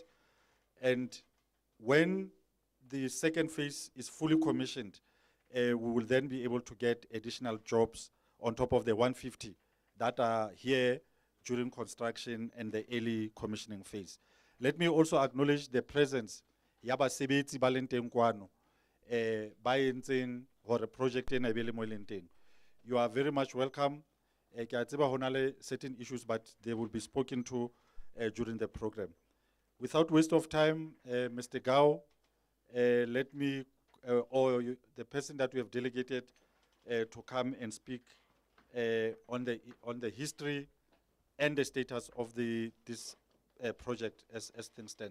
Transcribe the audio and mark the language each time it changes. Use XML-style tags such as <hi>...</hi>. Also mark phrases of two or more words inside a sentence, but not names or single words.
<en>And when the second phase is fully commissioned, we will then be able to get additional jobs on top of the 150 that are here during construction and the early commissioning phase. Let me also acknowledge the presence</en> <st>yabasebetsi ba leng teng kwano ba entseng hore project ena e be le mo e leng teng.</st> <en>You are very much welcome.</en> <st>Ke a tseba ho na le</st> <en>certain issues, but they will be spoken to during the program. Without waste of time, Mr. Gao, let me, the person that we have delegated to come and speak on the history and the status of this project as things stand.</en>